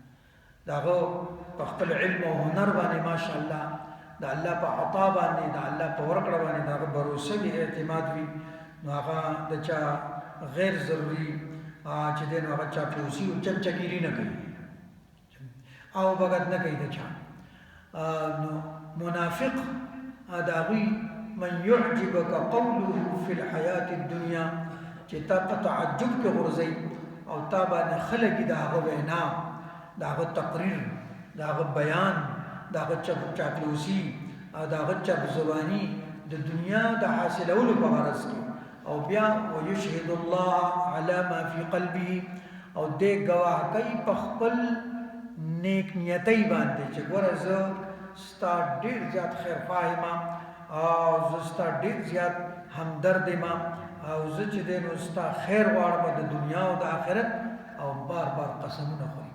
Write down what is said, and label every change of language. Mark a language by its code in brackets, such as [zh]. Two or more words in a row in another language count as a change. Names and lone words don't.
[ps] د هغه په خپل علم او هنر باندې ماشاءالله د الله په عطا باندې د الله په ورکړه باندې د هغه بروسه وي اعتماد وي نو هغه د چا غیر ضروري چې دی نو هغه چاپلوسي او چمچګیري نه کوي او بغد نه کوي د چا. نو منافق د هغوی [ar] من يعجبك قوله في الحياة الدنيا [ps] چې تا په تعجب کې غورځوي او تا باندې خلګي د هغه وینا د هغه تقریر د هغه بیان د هغه چاپلوسي او د هغه چپ زباني د دنیا د حاصلولو په غرض کې او بیا [ar] ويشهد الله على ما في قلبه [ps] او دې ګواه کوي په خپل نیک نیتۍ باندې چې ګوره زه ستا ډېر زیات خیرخواه یم او زه ستا ډېر زیات همدرد یم او زه چې دی نو ستا خیر غواړم د دنیا او د آخرت او بار بار قسمونه خوري.